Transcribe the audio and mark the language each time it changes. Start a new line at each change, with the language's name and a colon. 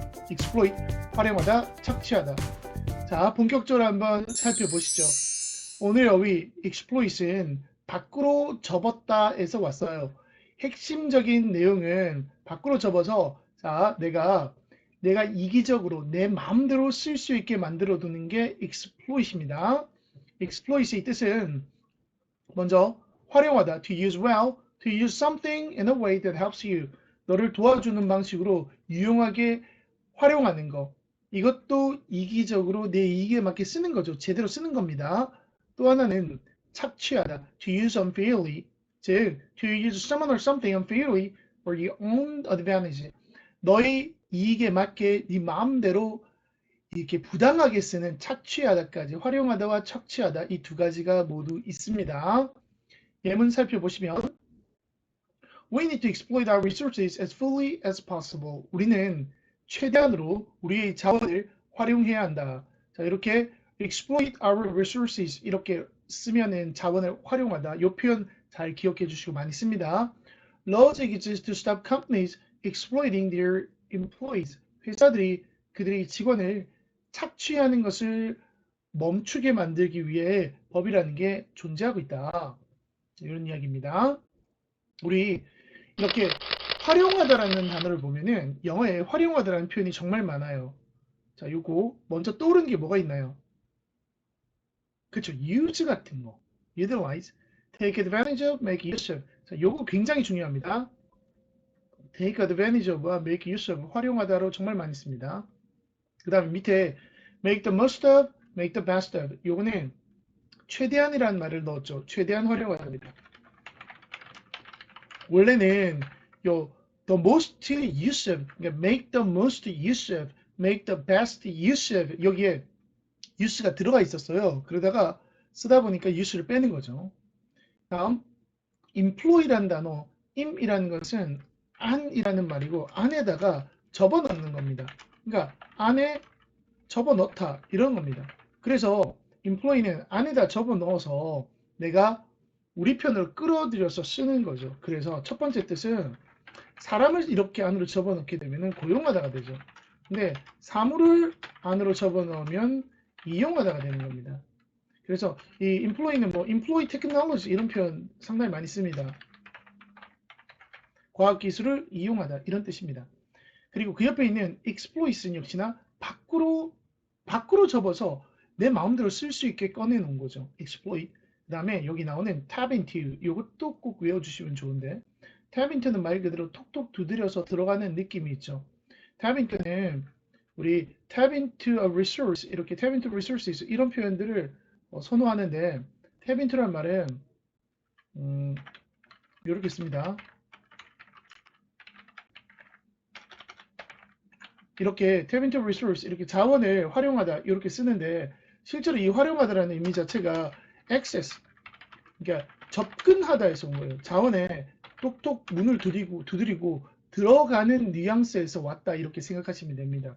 Korean: exploit, 활용하다, 착취하다. 자, 본격적으로 한번 살펴보시죠. 오늘 어휘 exploit은 밖으로 접었다에서 왔어요. 핵심적인 내용은 밖으로 접어서 자, 내가 이기적으로 내 마음대로 쓸 수 있게 만들어 두는 게 exploit입니다. exploit의 뜻은 먼저 활용하다,
English: to use well, to use something in a way that helps you.
Korean: 너를 도와주는 방식으로 유용하게 활용하는 거. 이것도 이기적으로 내 이익에 맞게 쓰는 거죠. 제대로 쓰는 겁니다. 또 하나는 착취하다,
English: to use unfairly. 즉, to use someone or something unfairly for your own advantage.
Korean: 너의 이익에 맞게 네 마음대로 이렇게 부당하게 쓰는 착취하다까지, 활용하다와 착취하다 이 두 가지가 모두 있습니다. 예문 살펴보시면
English: We need to exploit our resources as fully as possible.
Korean: 우리는 최대한으로 우리의 자원을 활용해야 한다. 자, 이렇게
English: exploit our resources
Korean: 이렇게 쓰면은 자원을 활용하다. 이 표현 잘 기억해 주시고 많이 씁니다.
English: Laws exist to stop companies exploiting their employees.
Korean: 회사들이 그들의 직원을 착취하는 것을 멈추게 만들기 위해 법이라는 게 존재하고 있다. 이런 이야기입니다. 우리 이렇게 활용하다라는 단어를 보면은 영어에 활용하다라는 표현이 정말 많아요. 자, 요거 먼저 떠오르는 게 뭐가 있나요? 그쵸,
English: use 같은 거. utilize, take advantage of, make use of.
Korean: 자, 요거 굉장히 중요합니다. take advantage of와 make use of, 활용하다로 정말 많이 씁니다. 그 다음에 밑에
English: make the most of, make the best of.
Korean: 요거는 최대한이라는 말을 넣었죠. 최대한 활용하답니다. 원래는 요
English: the most use of,
Korean: 그러니까
English: make the most use of, make the best use of
Korean: 여기에 use가 들어가 있었어요. 그러다가 쓰다 보니까 use를 빼는 거죠. 다음 employ라는 단어, im이라는 것은 안이라는 말이고 안에다가 접어넣는 겁니다. 그러니까 안에 접어넣다 이런 겁니다. 그래서 employ는 안에다 접어넣어서 내가 우리 편으로 끌어들여서 쓰는 거죠. 그래서 첫 번째 뜻은 사람을 이렇게 안으로 접어넣게 되면 고용하다가 되죠. 근데 사물을 안으로 접어넣으면 이용하다가 되는 겁니다. 그래서 이 employ는 뭐 employ technology 이런 표현 상당히 많이 씁니다. 과학기술을 이용하다 이런 뜻입니다. 그리고 그 옆에 있는 exploit은 역시나 밖으로 접어서 내 마음대로 쓸 수 있게 꺼내놓은 거죠. exploit. 그 다음에 여기 나오는 tap into 이것도 꼭 외워주시면 좋은데 tap into는 말 그대로 톡톡 두드려서 들어가는 느낌이 있죠. tap into는 우리
English: tap into a resource
Korean: 이렇게
English: tap into resources
Korean: 이런 표현들을 선호하는데 tap into라는 말은 이렇게 씁니다. 이렇게 tap into resource 이렇게 자원을 활용하다 이렇게 쓰는데 실제로 이 활용하다라는 의미 자체가 access 그러니까 접근하다에서 온 거예요. 자원에 똑똑 문을 두드리고 들어가는 뉘앙스에서 왔다 이렇게 생각하시면 됩니다.